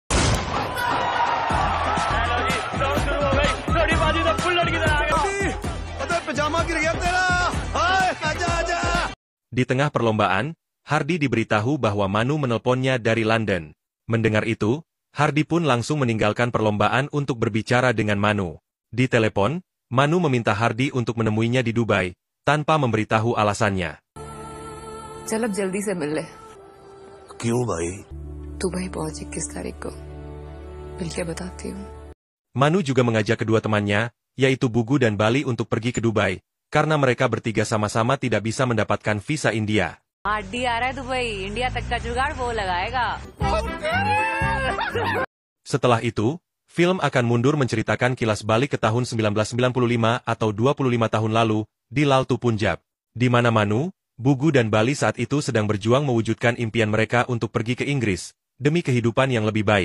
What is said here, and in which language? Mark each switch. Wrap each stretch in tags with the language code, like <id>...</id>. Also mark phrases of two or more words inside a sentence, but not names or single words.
<id>Di tengah perlombaan, Hardy diberitahu bahwa Manu menelponnya dari London. Mendengar itu, Hardy pun langsung meninggalkan perlombaan untuk berbicara dengan Manu. Di telepon, Manu meminta Hardy untuk menemuinya di Dubai, tanpa memberitahu alasannya.</id> <hi>चल अब जल्दी से मिल ले। क्यों भाई? दुबई पहुंच 21 तारीख को। मिलके बताती हूँ।</hi> <id>Manu juga mengajak kedua temannya, yaitu Bugu dan Bali untuk pergi ke Dubai, karena mereka bertiga sama-sama tidak bisa mendapatkan visa India.</id> <hi>हार्डी आ रहा है दुबई, इंडिया तक का जुगाड़ वो लगाएगा।</hi> <id>Setelah itu, film akan mundur menceritakan kilas balik ke tahun 1995 atau 25 tahun lalu, di Laltu, Punjab, di mana Manu, Bugu dan Bali saat itu sedang berjuang mewujudkan impian mereka untuk pergi ke Inggris, demi kehidupan yang lebih baik.</id>